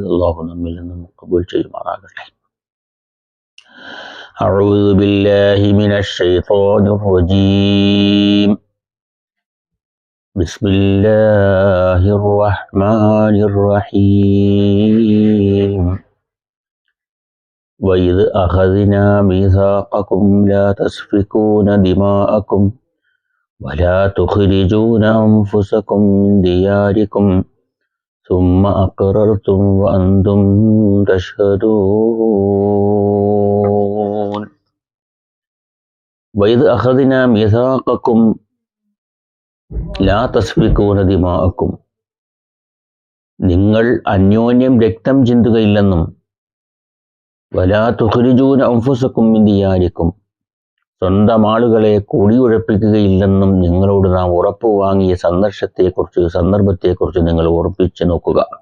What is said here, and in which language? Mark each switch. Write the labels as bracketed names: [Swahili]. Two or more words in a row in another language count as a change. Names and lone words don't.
[Malayalam] അള്ളാഹു നമ്മിൽ നിന്നും ഖബൂൽ ചെയ്യുമാറാകട്ടെ. [Arabic] أعوذ بالله من الشيطان الرجيم. بسم الله الرحمن الرحيم. وإذ أخذنا ميثاقكم لا تسفكون دماءكم ولا تخرجون أنفسكم من دياركم ثم أقررتم وأنتم تشهدون. وإذ أخذنا ميثاقكم لا تسفكون دماءكم. [Malayalam] നിങ്ങൾ അന്യോന്യം രക്തം ചിന്തുകയില്ലെന്നും [Arabic] ولا تخرجون أنفسكم من دياركم, [Malayalam] സ്വന്തം ആളുകളെ കുടിയുഴപ്പിക്കുകയില്ലെന്നും നിങ്ങളോട് നാം ഉറപ്പ് വാങ്ങിയ സന്ദർഭത്തെക്കുറിച്ച് നിങ്ങൾ ഉറപ്പിച്ചു നോക്കുക.